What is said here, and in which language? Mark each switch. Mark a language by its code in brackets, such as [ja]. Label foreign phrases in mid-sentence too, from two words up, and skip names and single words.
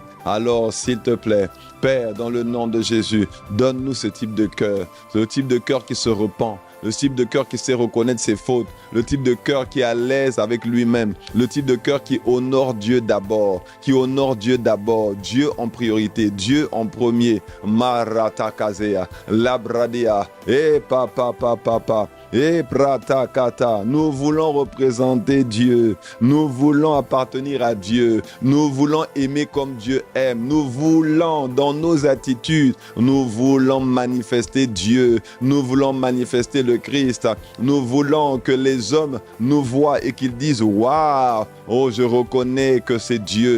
[fr] Alors, s'il te plaît, Père, dans le nom de Jésus, donne-nous ce type de cœur, ce type de cœur qui se repent, le type de cœur qui sait reconnaître ses fautes, le type de cœur qui est à l'aise avec lui-même, le type de cœur qui honore Dieu d'abord, Dieu en priorité, Dieu en premier. Marata Kazea, Labradea, papa. Et pratakata, nous voulons représenter Dieu, nous voulons appartenir à Dieu, nous voulons aimer comme Dieu aime, nous voulons dans nos attitudes, nous voulons manifester Dieu, nous voulons manifester le Christ, nous voulons que les hommes nous voient et qu'ils disent waouh, oh je reconnais que c'est Dieu.